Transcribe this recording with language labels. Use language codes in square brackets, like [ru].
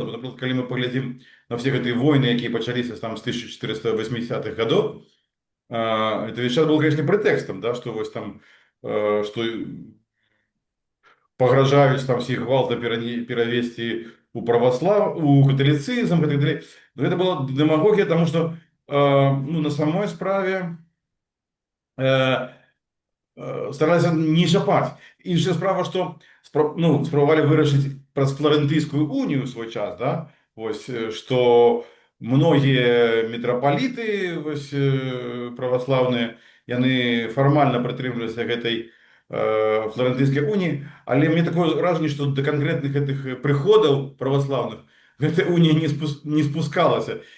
[be] Напрыклад, калі мы паглядзім на все гэтыя войны, якія пачаліся там з 1480-х гадоў, [ru] это весь час был, конечно, [be] прэтэкстам, да, што вось там, што пагражаюць там всіх гвалта перавесці у каталіцызм и так далее. [ru] Но это была демагогия, потому что ну, на самой справе э, старалися не чапаць. [be] Іншая справа, што ну, спрабавалі вырашыць праз фларэнтыйскую унію ў свой час, да? Вось, што многія мітрапаліты вось, праваслаўныя, яны фармальна прытрымліваліся гэтай фларэнтыйскай уніі, але мне такое ўражанне, што да канкрэтных гэтых прыходаў праваслаўных гэтая унія не спускалася.